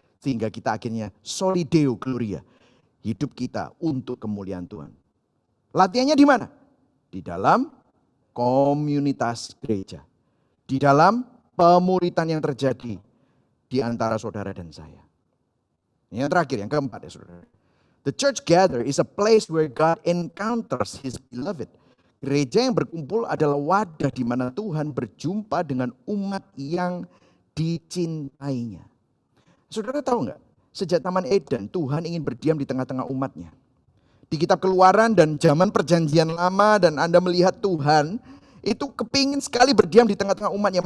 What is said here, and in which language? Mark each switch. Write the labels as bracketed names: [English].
[Indonesian] Sehingga kita akhirnya [Latin] soli Deo Gloria, [Indonesian] hidup kita untuk kemuliaan Tuhan. Latihannya di mana? Di dalam komunitas gereja. Di dalam pemuritan yang terjadi di antara saudara dan saya. Yang terakhir, yang keempat ya saudara. [English] The church gather is a place where God encounters His beloved. [Indonesian] Gereja yang berkumpul adalah wadah di mana Tuhan berjumpa dengan umat yang dicintainya. Saudara tahu nggak? Sejak Taman Eden, Tuhan ingin berdiam di tengah-tengah umatnya. Di kitab Keluaran dan zaman perjanjian lama dan Anda melihat Tuhan itu kepingin sekali berdiam di tengah-tengah umatnya.